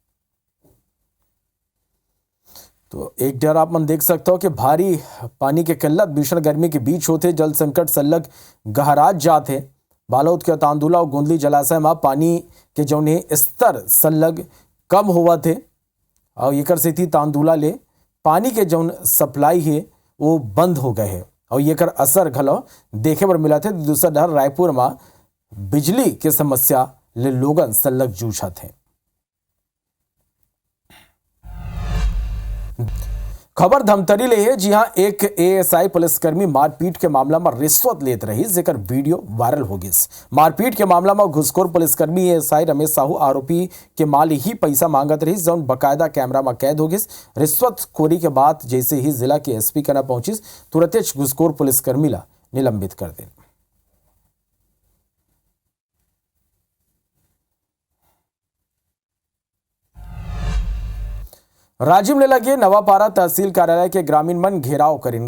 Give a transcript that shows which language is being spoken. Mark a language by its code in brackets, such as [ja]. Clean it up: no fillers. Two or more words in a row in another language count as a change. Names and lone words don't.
[hne] तो एक डर आप मन देख सकते हो कि भारी पानी के किल्लत भीषण गर्मी के बीच होते जल संकट सलग गहराज जाते। बालोद के तांदुला और गोंदली जलाशय में पानी के जौने स्तर सलग कम हुआ थे और एकर स्थिति तांदुला ले पानी के जौन सप्लाई है वो बंद हो गए है और एकर असर घलो देखे पर मिला थे। दूसरा डर रायपुर में बिजली के समस्या ले लोगन सलग जूझा थे। खबर धमतरी ले है, जी हां एक एएसआई पुलिसकर्मी मारपीट के मामला में रिश्वत लेत रही जेकर वीडियो वायरल हो गई। मारपीट के मामला में घुसखोर पुलिसकर्मी एएसआई रमेश साहू आरोपी के माल ही पैसा मांगत रही जौन बकायदा कैमरा में कैद हो गई। रिश्वत खोरी के बाद जैसे ही जिला के एसपी कना पहुंची तुरंत घुसखोर पुलिसकर्मी ला निलंबित कर दे। राजीव ने लगे नवापारा तहसील कार्यालय के ग्रामीण मन घेराव करें।